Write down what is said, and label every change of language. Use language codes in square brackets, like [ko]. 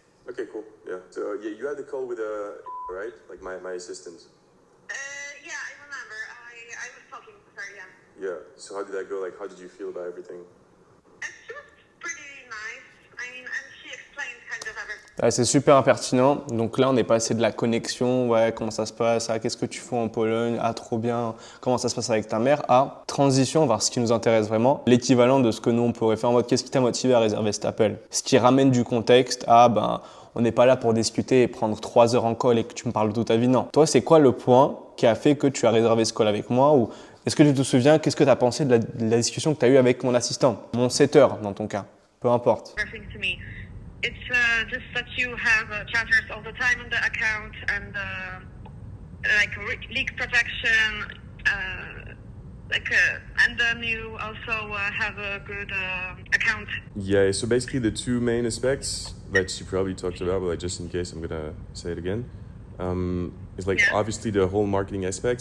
[en] Okay, cool. Yeah. So, yeah, you had the call with, right? Like, my assistant. Yeah, I remember. I was talking to her, yeah. Yeah. So how did that go? Like, how did you feel about everything? And she was pretty nice. I mean, and she explained kind of everything. [fr] Ouais, c'est super pertinent. Donc là, on est passé de la connexion, ouais, comment ça se passe, qu'est-ce que tu fais en Pologne, trop bien, comment ça se passe avec ta mère, à transition vers ce qui nous intéresse vraiment, l'équivalent de ce que nous on pourrait faire en mode qu'est-ce qui t'a motivé à réserver cet appel. Ce qui ramène du contexte à on n'est pas là pour discuter et prendre 3 heures en call et que tu me parles de toute ta vie. Non. Toi, c'est quoi le point qui a fait que tu as réservé ce call avec moi, ou est-ce que tu te souviens, qu'est-ce que tu as pensé de la discussion que tu as eue avec mon assistant, mon setter dans ton cas, peu importe. [en] Everything to me. It's just that you have chatters all the time on the account and like leak protection, and then you also have a good account. Yeah, so basically the two main aspects that you probably talked about, but like just in case I'm gonna say it again, is like obviously the whole marketing aspect.